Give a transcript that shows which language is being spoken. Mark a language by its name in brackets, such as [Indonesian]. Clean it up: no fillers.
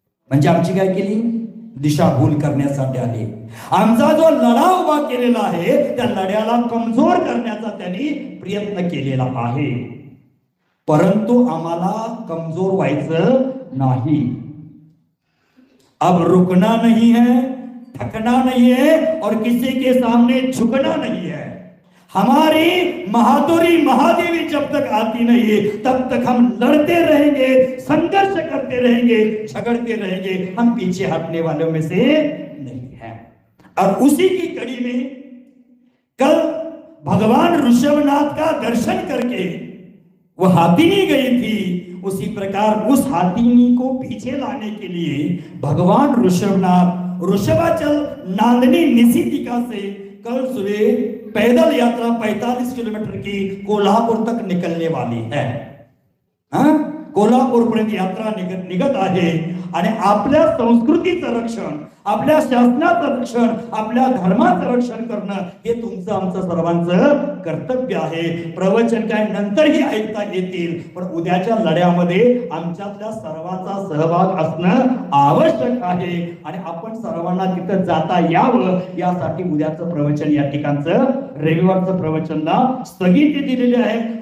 [Marathi] म्हणजे आमची काय केली, दिशाभूल करण्यासाठी आले. आमचा जो लढा उभा केलेला आहे त्या लढ्याला कमजोर करण्याचा त्यांनी प्रयत्न केलेला आहे. परंतु आम्हाला कमजोर व्हायचं नहीं. [Hindi] अब रुकना नहीं है, थकना नहीं है और किसी के सामने झुकना नहीं है. हमारी महादुरी महादेवी जब तक आती नहीं है तब तक हम लड़ते रहेंगे, संघर्ष करते रहेंगे, झगड़ते रहेंगे. हम पीछे हटने वालों में से नहीं है. और उसी की कड़ी में कल भगवान ऋषभनाथ का दर्शन करके वो हाथिनी गई थी. उसी प्रकार उस हाथिनी को पीछे लाने के लिए भगवान ऋषभनाथ वृषभाचल नांदनी निशितिका से कल सुबह पैदल यात्रा 45 किलोमीटर की कोल्हापुर तक निकलने वाली है। [Marathi] हाँ, कोल्हापूर पर्यंत यात्रा निघत आहे आणि आपल्या संस्कृतीचं रक्षण, आपल्या शासनाचं रक्षण, आपल्या धर्माचं रक्षण करणं हे तुमचं आमचं सर्वांचं कर्तव्य आहे। प्रवचन काय नंतरही ऐकता येतील, पण उद्याच्या लढ्यामध्ये आमच्यातल्या सर्वांचा सहभाग असणं आवश्यक आहे आणि आपण सर्वांना तिथं जाता यावं यासाठी उद्याचं प्रवचन या ठिकाणचं रविवारचं प्रवचनला स्थगिती दिलेली आहे।